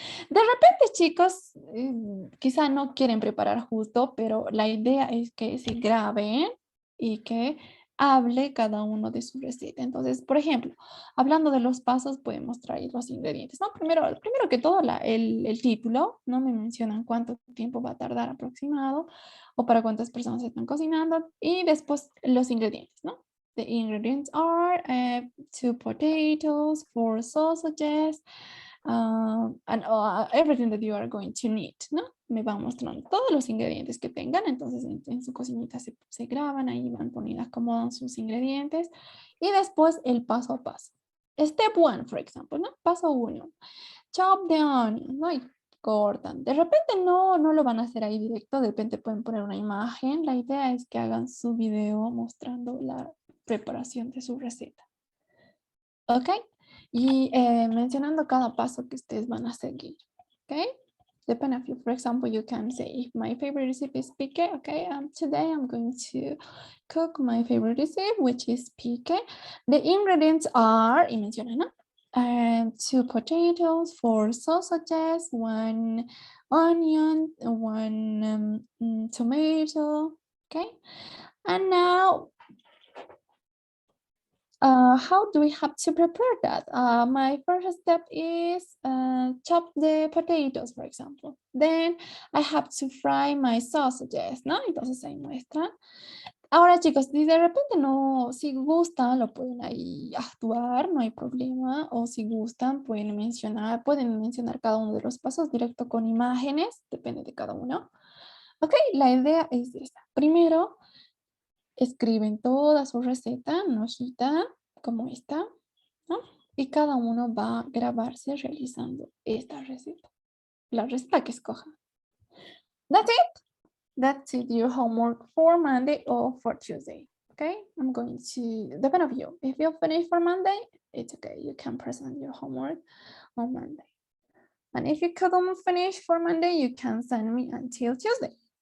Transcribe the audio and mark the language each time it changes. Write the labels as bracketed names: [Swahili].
[Spanish] De repente, chicos, quizá no quieren preparar justo, pero la idea es que se graben y que hable cada uno de su receta. Entonces, por ejemplo, hablando de los pasos, podemos traer los ingredientes, ¿no? Primero que todo, el título, ¿no? Me mencionan cuánto tiempo va a tardar aproximado o para cuántas personas están cocinando y después los ingredientes, ¿no? [English] The ingredients are 2 potatoes, 4 sausages, and everything that you are going to need, ¿no? [Spanish] Me van mostrando todos los ingredientes que tengan, entonces en su cocinita se graban, ahí van poniendo, acomodan sus ingredientes y después el paso a paso. [English] Step 1, for example, [Spanish] ¿no? Paso 1. [English] Chop the onion, [Spanish] ¿no? cortan. De repente no lo van a hacer ahí directo, de repente pueden poner una imagen. La idea es que hagan su video mostrando la preparación de su receta. ¿Ok? Y mencionando cada paso que ustedes van a seguir. ¿Ok? [English] Depend of you. For example, you can say, if my favorite recipe is pique, okay, today I'm going to cook my favorite recipe, which is pique. The ingredients are, [Spanish] y menciona, [English] ¿no? 2 potatoes, 4 sausages, 1 onion, 1 tomato, okay? And now, how do we have to prepare that? My first step is chop the potatoes, for example. Then I have to fry my sausages, ¿no? [Spanish] Entonces ahí muestran. Ahora, chicos, si de repente no, si gustan, lo pueden ahí actuar, no hay problema. O si gustan, pueden mencionar cada uno de los pasos directo con imágenes, depende de cada uno. Ok, la idea es esta. Primero, escriben toda su receta en una hojita como esta, ¿no? Y cada uno va a grabarse realizando esta receta, la receta que escojan. [English] That's it. That's it, your homework for Monday or for Tuesday. Okay, I'm going to, depend on you. If you finish for Monday, it's okay. You can present your homework on Monday. And if you couldn't finish for Monday, you can send me until Tuesday.